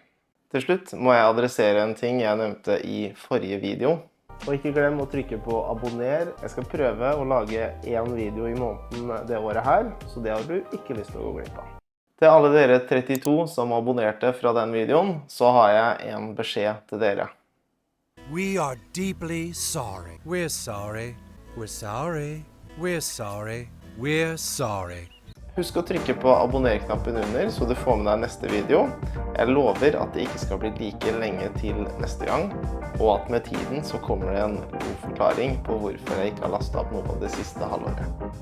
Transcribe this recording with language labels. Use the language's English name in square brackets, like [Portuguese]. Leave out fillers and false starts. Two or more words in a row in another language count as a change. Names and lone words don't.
[Norwegian] Til slutt må jeg adressere en ting jeg nevnte i forrige video. Og ikke glem å trykke på abonner. Jeg skal prøve å lage en video i måneden det året her, så det har du ikke lyst til å gå glipp av. Til alle dere 32 som abonnerte fra den videoen, så har jeg en beskjed til dere. [English] We are deeply sorry. We're sorry. We're sorry. We're sorry. We're sorry. [Norwegian] Husk å trykke på abonner-knappen under, så du får med deg neste video. Jeg lover at det ikke skal bli like lenge til neste gang, og at med tiden så kommer det en god forklaring på hvorfor jeg ikke har lastet opp noe av det siste halvåret.